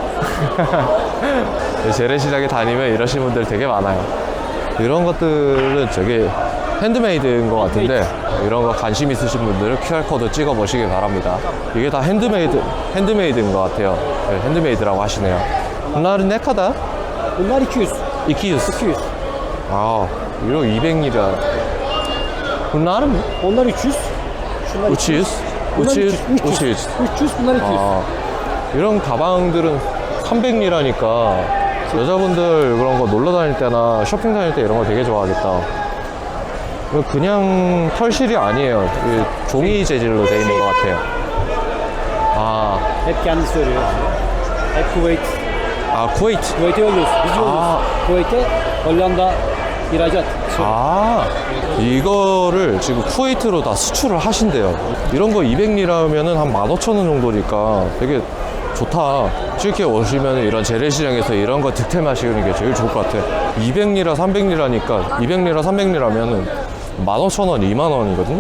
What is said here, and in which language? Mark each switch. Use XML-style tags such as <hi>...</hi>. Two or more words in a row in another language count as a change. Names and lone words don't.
<ko>재래시장에 다니면 이러신 분들 되게 많아요. 이런 것들은 저게 핸드메이드인 것 같은데, 이런 거 관심 있으신 분들은 QR코드 찍어 보시기 바랍니다. 이게 다 핸드메이드인 것 같아요. 네, 핸드메이드라고 하시네요.</ko> <tr>bunlar ne kadar? Bunlar 200. 200.</tr> <ko>아, 이거 200리라.</ko> <tr>bunlar mı? Onlar 300. Şunlar 300. bunlar 200.</tr> <ko>아, 이런 가방들은 300리라니까 여자분들 그런 거 놀러 다닐 때나 쇼핑 다닐 때 이런 거 되게 좋아하겠다. 그냥 털실이 아니에요. 종이 재질로 되어 있는 것 같아요. 아,</ko> <tr>Hep kendi söylüyor. Hep Kuveyt.</tr> <ko>아, 쿠웨이트.</ko> <tr>Kuveyt'e yolluyoruz. Biz yolluyoruz. Kuveyt'e Hollanda ihracat.</tr> <ko>아, 이거를 지금 쿠웨이트로 다 수출을 하신대요. 이런 거 200리라면은 한 15,000원 정도니까 되게 좋다. 튀르키예 오시면 이런 재래시장에서 이런 거 득템하시는 게 제일 좋을 것 같아. 200리라, 300리라니까 200리라, 300리라면은 15,000원, 2만원이거든요?</ko>